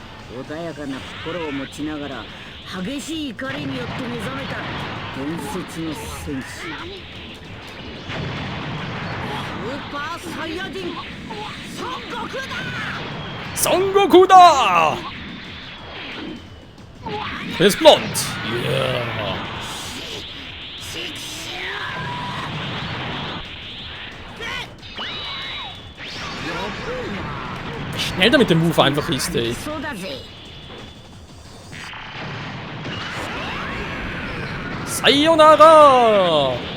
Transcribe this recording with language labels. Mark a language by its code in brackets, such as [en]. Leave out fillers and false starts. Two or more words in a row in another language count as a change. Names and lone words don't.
[ja] 穏やかな心を持ちながら激しい怒りによって目覚めた伝説の戦士、スーパーサイヤ人孫悟空だ。孫悟空だ。 [de] Er ist blond. Yeah. Wie schnell der mit dem Move einfach ist, ey. Sayonara!